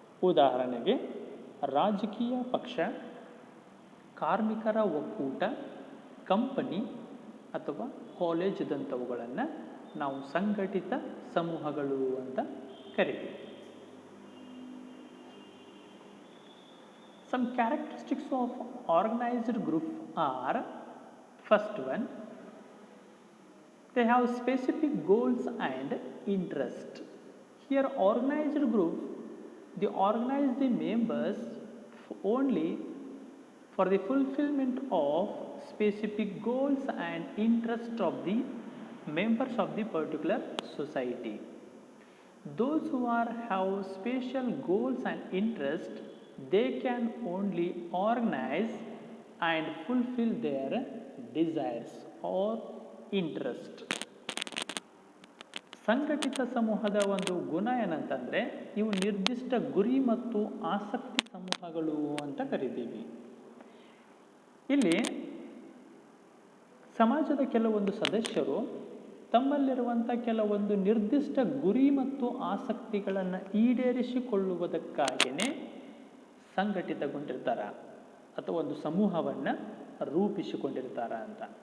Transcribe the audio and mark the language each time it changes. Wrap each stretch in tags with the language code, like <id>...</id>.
<kn>ಉದಾಹರಣೆಗೆ ರಾಜಕೀಯ ಪಕ್ಷ, ಕಾರ್ಮಿಕರ ಒಕ್ಕೂಟ, ಕಂಪನಿ ಅಥವಾ ಕಾಲೇಜದಂಥವುಗಳನ್ನು ನಾವು ಸಂಘಟಿತ ಸಮೂಹಗಳು ಅಂತ ಕರಿತೀವಿ.</kn> <en>Some characteristics of organized group are: first one, they have specific goals and interest. Here organized group, they organize the members only for the fulfillment of specific goals and interest of the members of the particular society. Those who have special goals and interest, they can only organize and fulfill their desires or interest.</en> <kn>ಸಂಘಟಿತ ಸಮೂಹದ ಒಂದು ಗುಣ ಏನಂತಂದರೆ, ಇವು ನಿರ್ದಿಷ್ಟ ಗುರಿ ಮತ್ತು ಆಸಕ್ತಿ ಸಮೂಹಗಳು ಅಂತ ಕರಿತೀವಿ. ಇಲ್ಲಿ ಸಮಾಜದ ಕೆಲವೊಂದು ಸದಸ್ಯರು ತಮ್ಮಲ್ಲಿರುವಂಥ ಕೆಲವೊಂದು ನಿರ್ದಿಷ್ಟ ಗುರಿ ಮತ್ತು ಆಸಕ್ತಿಗಳನ್ನು ಈಡೇರಿಸಿಕೊಳ್ಳುವುದಕ್ಕಾಗಿಯೇ ಸಂಘಟಿತಗೊಂಡಿರ್ತಾರ ಅಥವಾ ಒಂದು ಸಮೂಹವನ್ನು ರೂಪಿಸಿಕೊಂಡಿರ್ತಾರ ಅಂತ.</kn>